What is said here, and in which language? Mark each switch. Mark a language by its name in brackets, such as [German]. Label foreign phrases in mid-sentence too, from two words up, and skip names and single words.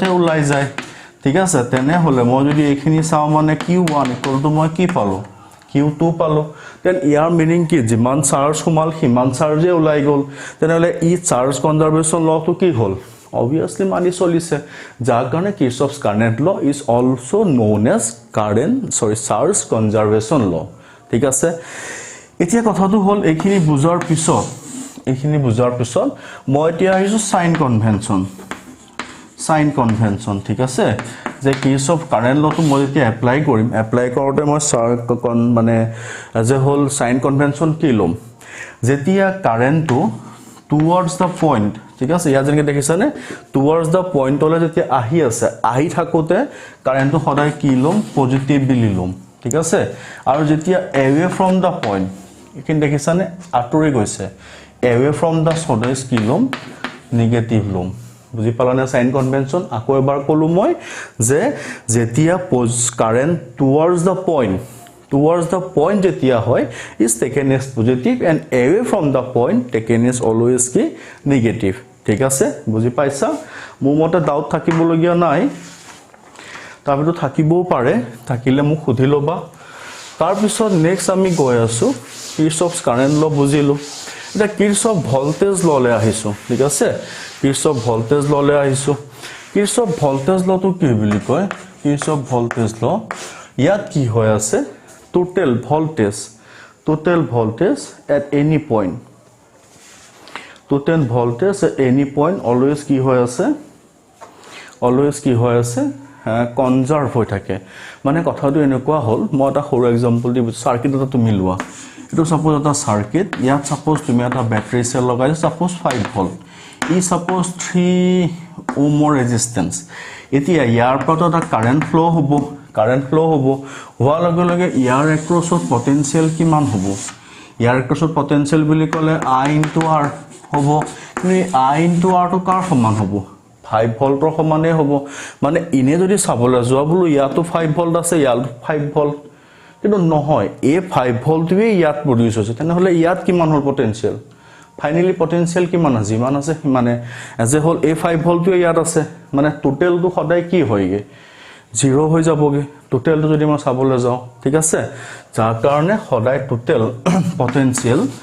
[Assamese] ওলাই যায় ঠিক আছে তেনে হলে মই যদি এইখিনি চাও মানে Q1 = মই কি পালো Q2 পালো দেন ইয়াৰ মিনিং কি জিমান চাৰ্জ সোমাল হিমান চাৰ্জে ওলাই গল তেনেহলে ই [English] charge conservation lawটো [Assamese] কি হল obviously মানি চলিছে যাৰ কাৰণে [English] Kirchhoff's current law is also known as charge conservation law [Assamese] ঠিক আছে এতিয়া কথাটো হল এইখিনি বুজাৰ পিছত মই এতিয়া আহিছো [English] sign convention [Assamese] ঠিক আছে যে [English] Kirchhoff current lawটো [Assamese] মই এতিয়া এপ্লাই কৰোতে মই মানে [English] as a whole sign convention [Assamese] কি লম যেতিয়া [English] currentটো towards the point [Assamese] ঠিক আছে ইয়া যেনেকৈ দেখিছানে [English] towards the pointলে [Assamese] যেতিয়া আহি থাকোতে কারেন্টটো সদায় কি লম পজিটিভলি লম ঠিক আছে আৰু যেতিয়া [English] away from the point [Assamese] এখিনি দেখিছানে আঁতৰি গৈছে [English] away from the [Assamese] সদায় কি লম নেগেটিভ লম বুজি পালানে [English] sign convention [Assamese] আকৌ এবাৰ কলো মই যে যেতিয়া [English] current towards the point [Assamese] যেতিয়া হয় [English] is taken as positive and away from the point taken as always কি negative [Assamese] ঠিক আছে বুজি পাইছা মোৰ মতে ডাউট থাকিবলগীয়া নাই তাৰপিছত থাকিবও পাৰে থাকিলে মোক সুধি লবা তাৰপিছত নেক্সট আমি গৈ আছো [English] Kirchhoff's current law [Assamese] বুজিলো এটা [English] Kirchhoff voltage lawলে [Assamese] আহিছো ঠিক আছে [English] Kirchhoff voltage lawলে [Assamese] আহিছো [English] Kirchhoff voltage lawটো [Assamese] কি বুলি কয় [English] Kirchhoff voltage law [Assamese] ইয়াত কি হৈ আছে [English] total voltage at any point always [Assamese] কি হৈ আছে কনজার্ভ হৈ থাকে মানে কথাটো এনেকুৱা হল মই এটা সৰু এক্সাম্পল দি সার্কিট এটা তুমি লোৱা এটো সাপোজ এটা সার্কিট ইয়াত সাপোজ তুমি এটা [English] battery cell [Assamese] লগাই সাপোজ 5 ভোল্ট ই সাপোজ 3 [English] ohmৰ resistance [Assamese] এতিয়া ইয়াৰ পৰা এটা [English] current flow [Assamese] হ'ব হোৱাৰ লগে লগে ইয়াৰ [English] acrossত potential [Assamese] কিমান হ'ব ইয়াৰ [English] acrossত potential [Assamese] বুলি ক'লে I * R হ'ব কিন্তু I * R টো কাৰ সমান হ'ব 5 ভোল্টৰ সমানে হ'ব মানে ইনে যদি চাবলৈ যোৱা বলো ইয়াতো 5 ভোল্ট আছে ইয়াতো 5 ভোল্ট কিন্তু নহয় এই 5 ভোল্টৱে ইয়াত প্ৰডিউস হৈছে তেনেহলে ইয়াত কিমান হ'ল [English] potential finally potential [Assamese] কিমান আছে যিমান আছে মানে [English] as a whole [Assamese] এই 5 ভোল্টৱে ইয়াত আছে মানে টোটালটো সদায় কি হয়গে 0 হৈ যাবগে টোটালটো যদি মই চাবলৈ যাও ঠিক আছে যাৰ কাৰণে সদায় [English] total potential